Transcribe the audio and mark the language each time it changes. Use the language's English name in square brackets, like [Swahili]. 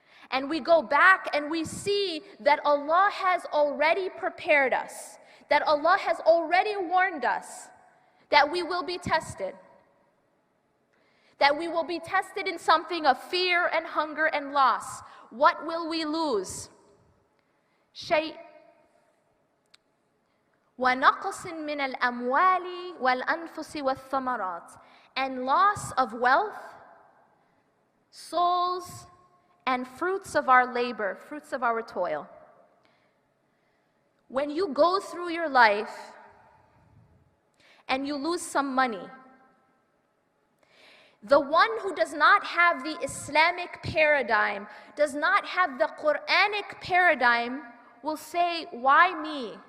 [English] And we go back and we see that Allah has already prepared us, that Allah has already warned us that we will be tested. That we will be tested in something of fear and hunger and loss. What will we lose? [Arabic] شيء ونقص من الأموال والأنفس والثمرات. [English] And loss of wealth, souls, and fruits of our labor, fruits of our toil. When you go through your life and you lose some money, the one who does not have the Islamic paradigm, does not have the Quranic paradigm, will say, why me?